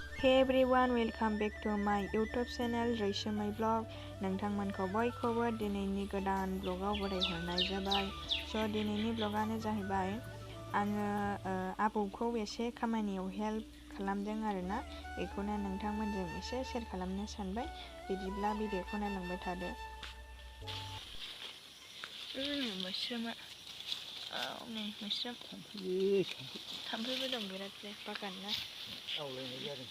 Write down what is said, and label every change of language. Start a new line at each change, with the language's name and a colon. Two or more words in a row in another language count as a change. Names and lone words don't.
English: Okay everyone, welcome back to my YouTube channel Raisamai Vlog.
Bodo: नोंथांमोनखौ बयखौबो दिनैनि गोदान ब्लगाव बरायहरनाय जाबाय। स' दिनैनि ब्लगानो जाहैबाय आङो आबौखौ एसे खामानियाव हेल्प खालामदों आरोना, बेखौनो नोंथांमोनजों एसे शेयार खालामनो सानबाय। बिदिब्ला भिडिअखौ नायलांबाय थादो। मोस्रोमा नै मोस्रोम थाम्फैबो दं बिराद बागान ना आवलायनाय जादों।